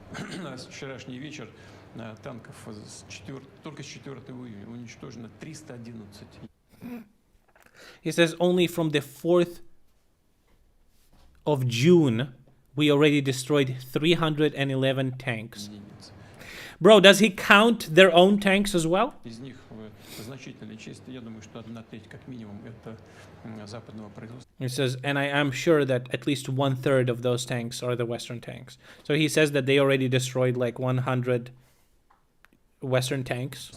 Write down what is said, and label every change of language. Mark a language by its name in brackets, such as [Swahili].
[Russian] Вчерашний вечер танков только с 4 июня уничтожено 311. [English] He says only from the 4th of June, we already destroyed 311 tanks. Bro, does he count their own tanks as well? [Russian] Из них значительная часть, я думаю, что 1/3 как минимум это западного производства. [English] He says, and I am sure that at least 1/3 of those tanks are the Western tanks. So he says that they already destroyed like 100 Western tanks.